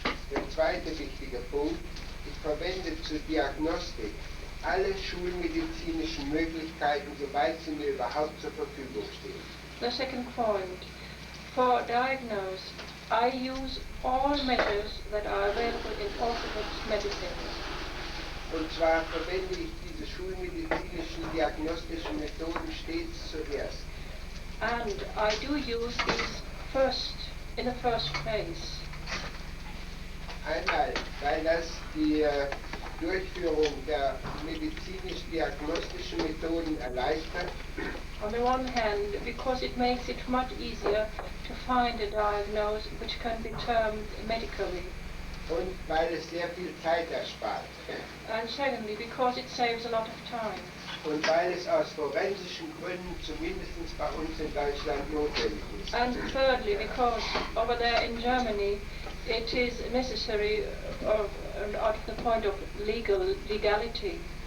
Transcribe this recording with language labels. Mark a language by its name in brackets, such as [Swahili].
[German] Der zweite wichtige Punkt, ich verwende zur Diagnostik alle schulmedizinischen Möglichkeiten, soweit sie mir überhaupt zur Verfügung stehen. [English] The second point, for diagnosis, I use all measures that are available in orthodox medicine. [German] Und zwar verwende ich diese schulmedizinischen diagnostischen Methoden stets zuerst. [English] And I do use these first, in the first place. [German] Einmal, weil das die Durchführung der medizinisch-diagnostischen Methoden erleichtert. [English] On the one hand, because it makes it much easier to find a diagnosis which can be termed medically. [German] Und weil es sehr viel Zeit erspart. [English] And secondly, because it saves a lot of time. [German] Und weil es aus forensischen Gründen zumindest bei uns in Deutschland notwendig ist. [English] And thirdly, because over there in Germany it is necessary out of the point of legality.